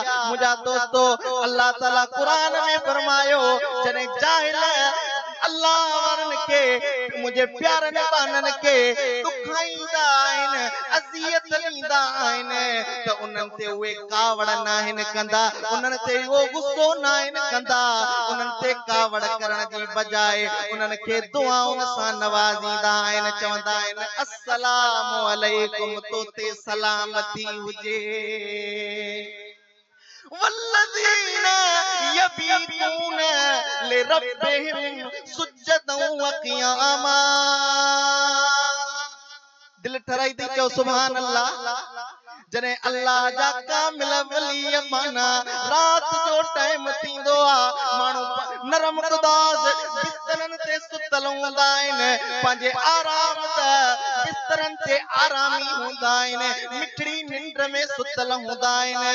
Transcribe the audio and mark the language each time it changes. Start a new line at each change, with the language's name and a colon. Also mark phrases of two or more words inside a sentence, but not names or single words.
Sindhi: मुंहिंजा दोस्तो अल्लाह ताला क़ुरान में फरमायो जॾहिं जाहिल अल्लाह वारनि खे, मुंहिंजे प्यारनि बाननि खे ॾुखाईंदा आहिनि, अज़ियत ॾींदा आहिनि त उन्हनि ते उहे कावड़ न आहिनि कंदा, उन्हनि ते उहो गुस्सो न आहिनि कंदा, उन्हनि ते कावड़ करण जी बजाए उन्हनि खे दुआउनि सां नवाज़ींदा आहिनि, चवंदा आहिनि
Arabic: السلام عليكم,
Sindhi: तो ते सलामती हुजे।
Arabic: والذين يبيتون لربهم سجدا وقياما.
Sindhi: दिल ठराई थी चओ
Arabic: سبحان الله.
Sindhi: जॾहिं अल्लाह जा कामिल वली माना रात जो टाइम थींदो आहे, माण्हू नरम गुदास बिस्तरनि ते सुतल हूंदा आहिनि, पंहिंजे आराम त बिस्तरनि ते आरामी हूंदा आहिनि, मिठड़ी निंड में सुतल हूंदा आहिनि।